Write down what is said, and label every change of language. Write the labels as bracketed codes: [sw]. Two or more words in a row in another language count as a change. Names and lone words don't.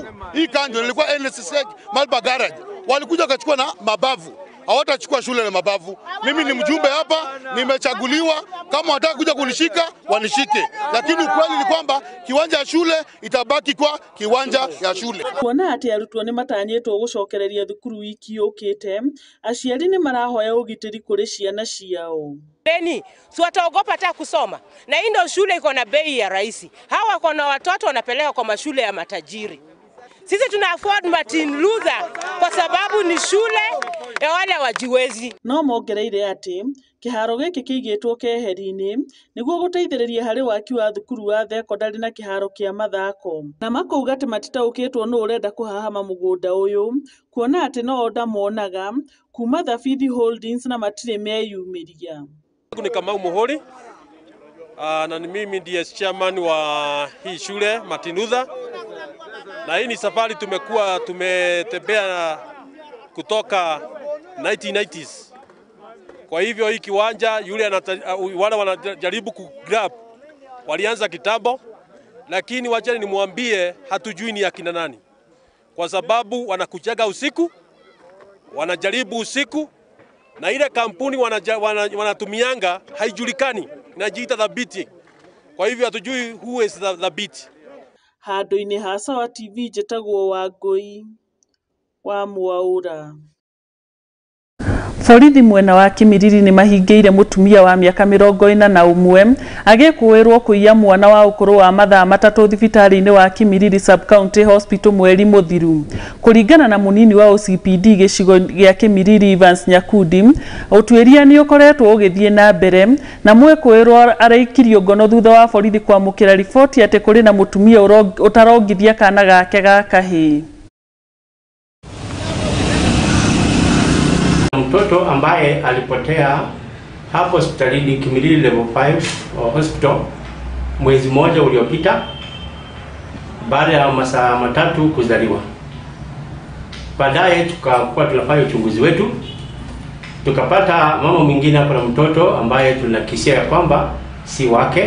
[sw] Hii kando ilikuwa NSSC Malba garage. Walikuja wakachukua na mabavu. Hawatachukua shule na mabavu. Mimi ni mjumbe hapa, nimechaguliwa. Kama wataka kuja kunishika, wanishike. Lakini ukweli ni kwamba kiwanja ya shule itabaki kwa kiwanja ya shule. [ki] Kuona atĩ arutwo nĩ matanyĩtwo gũcokereria thukuru wiki yũkĩte, aciari nĩ marahoya ũgitĩri kũrĩ ciana ciao. [sw] Si wataogopa hata kusoma. Na hii ndio shule iko na bei ya rahisi. Hawa wako na watoto wanapeleka kwa mashule ya matajiri. Sisi tuna afford Martin Luther kwa sababu ni shule ya wale wajiwezi. [ki] No mongereire atĩ kĩharo gĩkĩ kĩigĩtwo keheri-inĩ nĩguo gũteithĩrĩria harĩ waki wa thukuru wa thekondarĩ na kĩharo kĩa mathako. Na makauga atĩ matitaũkĩtwo nũ ũrenda kũhahama mũgũnda ũyũ, kuona atĩ no onda monaga kuma Thabithi Holdings na matirĩ meyumĩria. [sw] Ni kama Mohori na ni mimi ndiye chairman wa hii shule Martin Luther, na hii ni safari tumetembea kutoka 1990s. Kwa hivyo hii kiwanja wale wanajaribu kugrab walianza kitambo, lakini wacheni nimwambie hatujui ni akina nani, kwa sababu wanakujaga usiku, wanajaribu usiku, na ile kampuni wanatumianga haijulikani, inajiita Thabiti. Kwa hivyo hatujui [en] who is [sw] Thabiti. [ki] Handũ-inĩ ha Sawa TV njĩtagwo Wangũi wa Mwaura. Borithi mwena wa Kimiriri nĩ mahingĩire mũtumia wa mĩaka 41 agĩkũĩrwo kũiya mwana wa ũkũrũ wa mathaa 3 thibitarĩ-inĩ wa Kimiriri Sub County Hospital mweri mũthiru. Kũringana na mũnini wa OCPD gĩcigo gĩa Kimiriri Evans Nyakundi, ũtuĩria nĩ ũkoretwo ũgĩthiĩ na mbere, na mwĩkũĩrwo araikirio ngono thutha wa borithi kwamũkĩra riboti atĩ kũrĩ na mũtumia ũtarongithia kana gake ga kahĩĩ. [sw] Mtoto ambaye alipotea hapo hospitalini Kimiriri level 5 hospital mwezi mmoja uliopita baada ya masaa 3 kuzaliwa. Baadaye tukakuwa tunafanya uchunguzi wetu, tukapata mama mwingine hapo na mtoto ambaye tunakisia ya kwamba si wake.